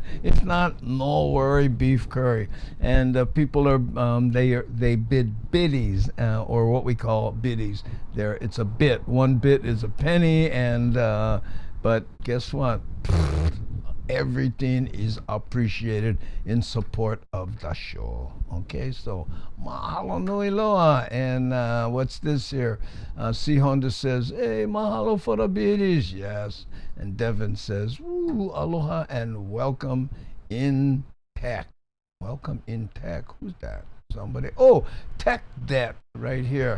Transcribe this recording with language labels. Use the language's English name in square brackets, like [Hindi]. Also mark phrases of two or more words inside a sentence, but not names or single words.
[English] If not, no worry, beef curry. And people are, they bid biddies, or what we call biddies. It's a bit. 1 bit is a penny, and, but guess what? Everything is appreciated in support of the show. Okay, so [Hawaiian] mahalo nui loa. [English] And what's this here? C. Honda says, hey, mahalo for the biddies. Yes. And Devin says, ooh, aloha and welcome in tech. Welcome in tech. Who's that? Somebody. Oh, Tech Debt right here.